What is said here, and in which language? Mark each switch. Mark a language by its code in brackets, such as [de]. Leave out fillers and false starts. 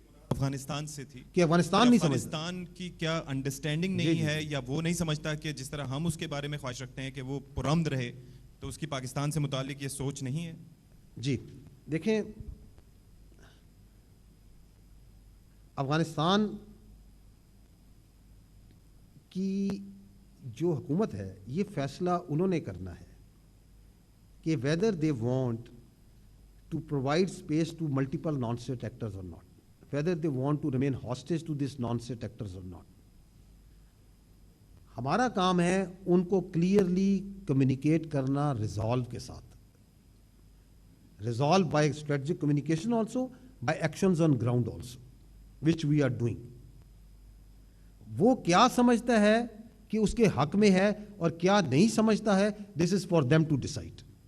[ur] افغانستان سے تھی کہ افغانستان نہیں سمجھتا, افغانستان کی کیا انڈرسٹینڈنگ نہیں ہے, یا وہ نہیں سمجھتا کہ جس طرح ہم اس کے بارے میں خواہش رکھتے ہیں کہ وہ پرامن رہے, تو اس کی پاکستان سے متعلق یہ سوچ نہیں ہے؟ جی دیکھیں, افغانستان کی جو حکومت ہے یہ فیصلہ انہوں نے کرنا ہے کہ [en] whether they want to provide space to multiple non-state actors or not, whether they want to remain hostage to these non-state actors or not. [ur] ہمارا کام ہے ان کو [en] Clearly communicate کرنا resolve کے ساتھ، resolve by strategic communication also, by actions on ground also, which we are doing. [ur] وہ کیا سمجھتا ہے کہ اس کے حق میں ہے اور کیا نہیں سمجھتا ہے، [en] This is for them to decide.